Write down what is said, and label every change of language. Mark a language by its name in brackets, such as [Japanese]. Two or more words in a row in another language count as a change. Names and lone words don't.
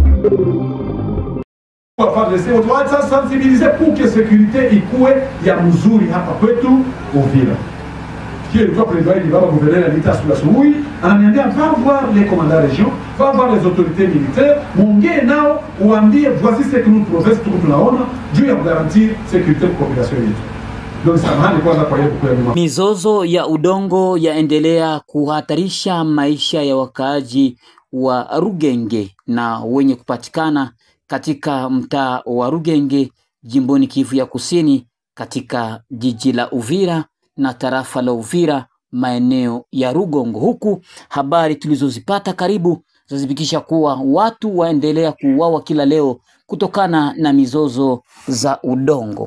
[French] On doit être sensibilisé pour que sécurité [Swahili] ikuwe ya mzuri hapa kwetu [French] Uvira. Qui est le président du gouvernement de l'État sous la Soui, ananiambia va voir les commandants de région, va voir les autorités militaires, [Swahili] mongee nao uambie [French] voici ce que nous province [Swahili] tunaona juu ya [French] garantir sécurité pour population yetu. [Swahili] Donc samahani kwanza kwa hiyo kwa mizozo ya udongo yaendelea kuhatarisha maisha ya wakaaji wa Rugenge na wenye kupatikana katika mtaa wa Rugenge jimboni Kivu ya Kusini katika jiji la Uvira na tarafa la Uvira maeneo ya Rugongo, huku habari tulizozipata karibu zazibikisha kuwa watu waendelea kuuawa kila leo kutokana na mizozo za udongo.